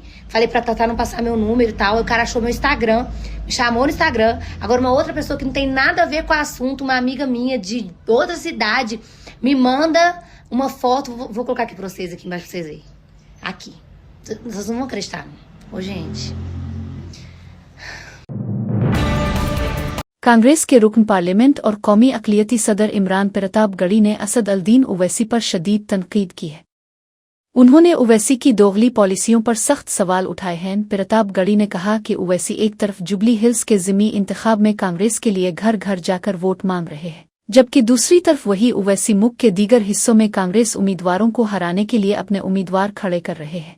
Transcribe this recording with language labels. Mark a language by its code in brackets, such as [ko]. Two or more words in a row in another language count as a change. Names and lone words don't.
[pt] Falei pra Tatá não passar meu número e tal. Aí o cara achou meu Instagram, me chamou no Instagram. Agora uma outra pessoa que não tem nada a ver com o assunto, uma amiga minha de outra cidade, me manda uma foto. Vou colocar aqui pra vocês, aqui embaixo pra vocês verem. Aqui. Vocês não vão acreditar. Ô, gente. [ur] کانگریس کے رکنِ پارلیمنٹ اور قومی اقلیتی صدر عمران پرتاپ گڑھی نے اسد الدین اویسی پر شدید تنقید کی ہے. انہوں نے اویسی کی دوغلی پالیسیوں پر سخت سوال اٹھائے ہیں. پرتاپ گڑھی نے کہا کہ اویسی ایک طرف جوبلی ہلز کے ضمنی انتخاب میں کانگریس کے لیے گھر گھر جا کر ووٹ مانگ رہے ہیں، جبکہ دوسری طرف وہی اویسی ملک کے دیگر حصوں میں کانگریس امیدواروں کو ہرانے کے لیے اپنے امیدوار کھڑے کر رہے ہیں.